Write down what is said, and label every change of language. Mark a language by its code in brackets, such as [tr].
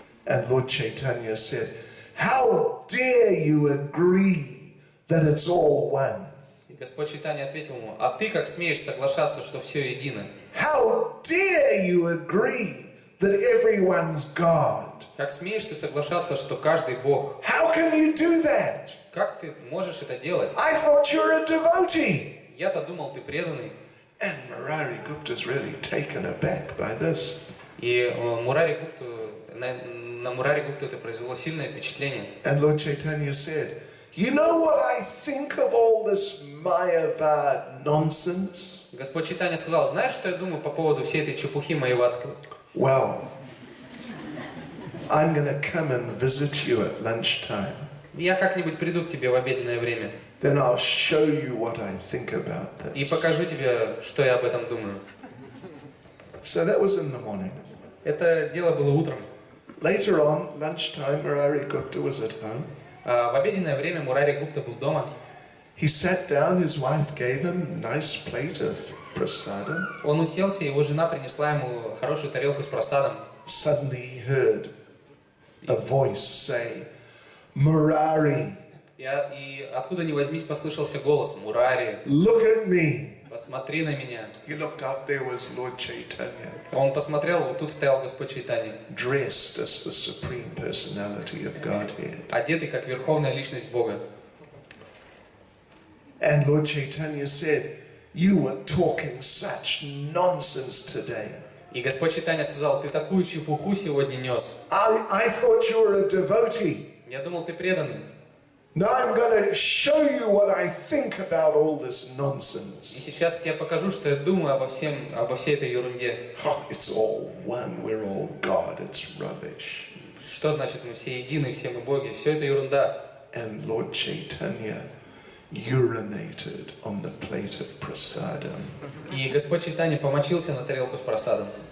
[en] And Lord Chaitanya said, "How dare you agree that it's all one? [ru] И Господь Чайтанья ответил ему, а ты как смеешь соглашаться, что все едино? [en] How dare you agree that everyone's God? [ru] Как смеешь ты соглашаться, что каждый Бог? [en] How can you do that? [ru] Как ты можешь это делать? [en] I thought you were a devotee." [ru] Я-то думал, ты преданный. [en] And Murari Gupta's really taken aback by this. [ru] И Мурари Гупту, на Мурари Гупту это произвело сильное впечатление. [en] And Lord Chaitanya said, "You know what I think of all this Mayavad nonsense?" [ru] Господь Чайтанья сказал, знаешь, что я думаю по поводу всей этой чепухи майявадской? [en] Well, I'm going to come and visit you at lunchtime. [ru] Я как-нибудь приду к тебе в обеденное время [en] Then I'll show you what I think about [ru] и [en] this. [ru] покажу тебе, что я об этом думаю. [en] So that was in the morning. [ru] Это дело было утром. [en] Later on, lunchtime, Murari Gupta was at home. [ru] В обеденное время Мурари Гупта был дома. [en] He sat down, his wife gave him a nice plate of prasadam. [ru] Он уселся, его жена принесла ему хорошую тарелку с просадом. [en] Suddenly he heard a voice say, "Murari, [ru] И откуда ни возьмись послышался голос: Мурари, [en] look at me." [ru] посмотри на меня. [en] He looked up, there was Lord Chaitanya, [ru] Он посмотрел, вот тут стоял Господь Чайтанья, [en] dressed as the Supreme Personality of Godhead. [ru] одетый как верховная личность Бога. [en] And Lord Chaitanya said, "You were talking such nonsense today. [ru] И Господь Чайтанья сказал, ты такую чепуху сегодня нес. [en] I thought you were a devotee. [ru] Я думал, ты преданный. [en] Now I'm going to show you what I think about all this [ru] И [en] nonsense." [ru] сейчас я покажу, что я думаю обо всей этой ерунде. [en] Oh, it's all one, we're all God, it's rubbish. [ru] Что значит мы все едины, все мы боги? Все это ерунда. [en] And Lord Chaitanya urinated on the plate of prasadam. [ru] И Господь Чайтанья помочился на тарелку с просадом.